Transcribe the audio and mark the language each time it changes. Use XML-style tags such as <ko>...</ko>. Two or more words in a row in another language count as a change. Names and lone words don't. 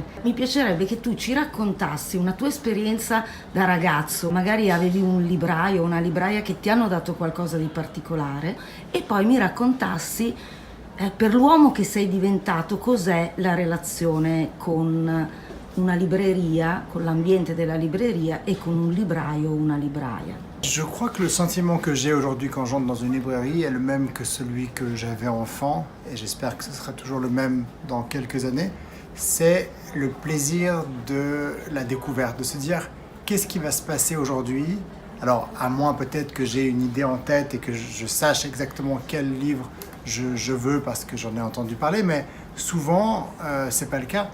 <it>Mi piacerebbe che tu ci raccontassi una tua esperienza da ragazzo, magari avevi un libraio o una libraia che ti hanno dato qualcosa di particolare e poi mi raccontassi per l'uomo che sei diventato cos'è la relazione con una libreria, con l'ambiente della libreria e con un libraio o una libraia.</it> <fr>Je crois que le sentiment que j'ai aujourd'hui quand j'entre dans une librairie est le même que celui que j'avais enfant, et j'espère que ce sera toujours le même dans quelques années. C'est le plaisir de la découverte, de se dire qu'est-ce qui va se passer aujourd'hui. Alors, à moins peut-être que j'ai une idée en tête et que je sache exactement quel livre je veux parce que j'en ai entendu parler, mais souvent, c'est pas le cas.</fr>